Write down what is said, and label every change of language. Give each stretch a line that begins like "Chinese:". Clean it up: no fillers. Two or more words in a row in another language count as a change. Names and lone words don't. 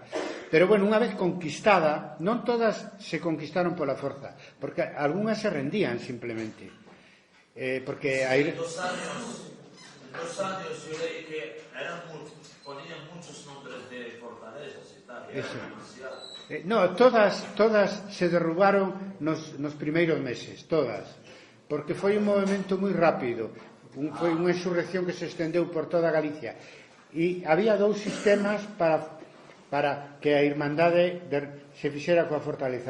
Galician: Pero bueno, unha vez conquistada, non todas se conquistaron pola forza, porque algunhas se rendían simplemente, porque aí
Spanish: Dos años yo leí que ponían muchos nombres de fortalezas y tal. Eso. No,
Galician: todas se derrubaron nos primeiros meses, todas, porque foi un movimento moi rápido, foi unha insurrección que se estendeu por toda Galicia, e había dous sistemas para que a Irmandade se fixera coa fortaleza.